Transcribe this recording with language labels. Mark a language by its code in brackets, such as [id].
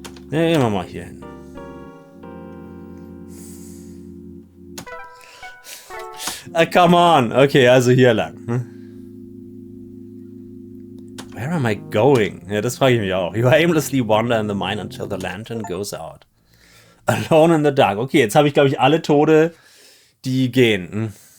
[de] Ja, gehen wir mal hier hin. [en] Come on. [de] Okay, also hier lang. [en] Where am I going? [de] Ja, das frage ich mich auch. [en] You aimlessly wander in the mine until the lantern goes out. Alone in the dark. [de] Okay, jetzt habe ich, glaube ich, alle Tode, die gehen.